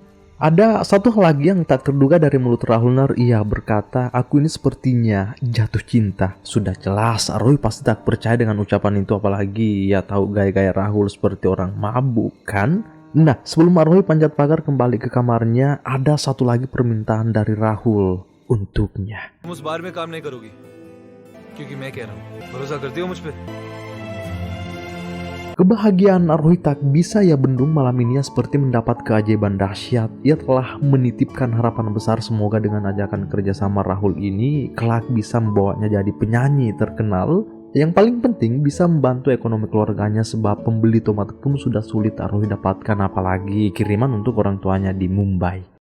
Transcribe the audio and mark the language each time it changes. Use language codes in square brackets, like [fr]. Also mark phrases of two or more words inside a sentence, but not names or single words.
[id] Ada satu hal lagi yang tak terduga dari mulut Rahul. Ia berkata, "Aku ini sepertinya jatuh cinta." Sudah jelas Rohi pasti tak percaya dengan ucapan itu, apalagi ia tahu gaya-gaya Rahul seperti orang mabuk kan. Nah, sebelum Rohi panjat pagar kembali ke kamarnya, ada satu lagi permintaan dari Rahul untuknya. [hi] तुम उस बार में काम नहीं करोगी क्योंकि मैं कह रहा हूँ भरोसा करती हो मुझ पे [id] Kebahagiaan Rohi tak bisa ia bendung malam ini seperti mendapat keajaiban dahsyat. Ia telah menitipkan harapan besar semoga dengan ajakan kerjasama Rahul ini kelak bisa membawanya jadi penyanyi terkenal. Yang paling penting bisa membantu ekonomi keluarganya sebab pembeli tomat pun sudah sulit Rohi dapatkan, apalagi kiriman untuk orang tuanya di Mumbai.